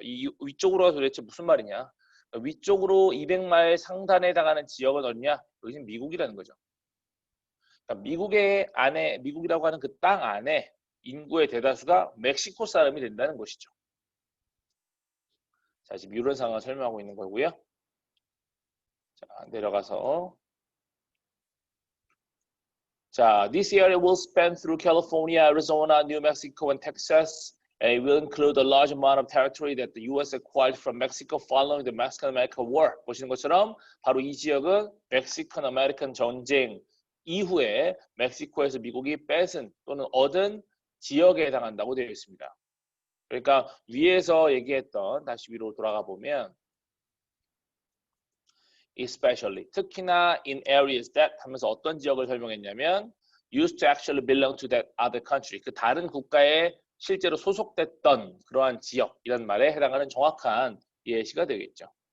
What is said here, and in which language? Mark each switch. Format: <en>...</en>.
<ko>이 위쪽으로가 도대체 무슨 말이냐? 위쪽으로 200마일 상단에 해당하는 지역은 어디냐? 여기는 미국이라는 거죠. 그러니까 미국의 안에, 미국이라고 하는 그 땅 안에 인구의 대다수가 멕시코 사람이 된다는 것이죠. 자, 지금 이런 상황을 설명하고 있는 거고요. 자, 내려가서 자,</ko> <en>this area will span through California, Arizona, New Mexico, and Texas, and it will include a large amount of territory that the U.S. acquired from Mexico following the Mexican-American War.</en> <ko>보시는 것처럼 바로 이 지역은 멕시칸-아메리칸 전쟁 이후에 멕시코에서 미국이 뺏은 또는 얻은 지역에 해당한다고 되어 있습니다. 그러니까 위에서 얘기했던, 다시 위로 돌아가 보면 especially, 특히나</ko> <en>in areas that</en> <ko>하면서 어떤 지역을 설명했냐면</ko> <en>used to actually belong to that other country,</en> <ko>그 다른 국가에 실제로 소속됐던 그러한 지역, 이런 말에 해당하는 정확한 예시가 되겠죠.</ko>